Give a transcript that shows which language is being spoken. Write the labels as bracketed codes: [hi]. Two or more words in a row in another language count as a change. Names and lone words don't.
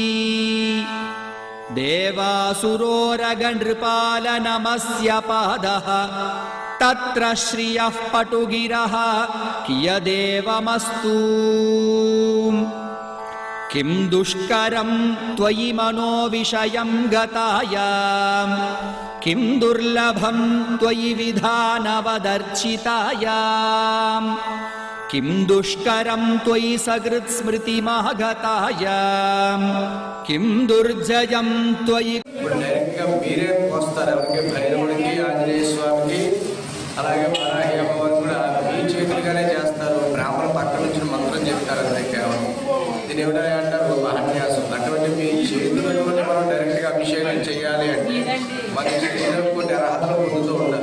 [sa] देवासुरोरगनृपालनमस्य पादः तत्र श्रियः पटुगिरः कियदेवमस्तु किं दुष्करं त्वयि मनोविषयं गतायां किं दुर्लभं त्वयि विधानवदर्चितायां किं दुष्करं त्वयि सकृत्स्मृतिमागतायां किं दुर्जयं त्वयि [te] ఆంజనేయ స్వామికి అలాగే వరాహి అమ్మవారు కూడా మీ చేతులుగానే చేస్తారు. బ్రాహ్మణ పక్కన నుంచి మంత్రం చెప్తారు. అంతే కేవలం దీని ఏమిటో అంటారు మహాన్యాసం. అటువంటి మీ చేతులతో మనం డైరెక్ట్గా అభిషేకం చేయాలి అంటే మన చేతులకు కొన్ని అర్హతలు పొందుతూ ఉండాలి.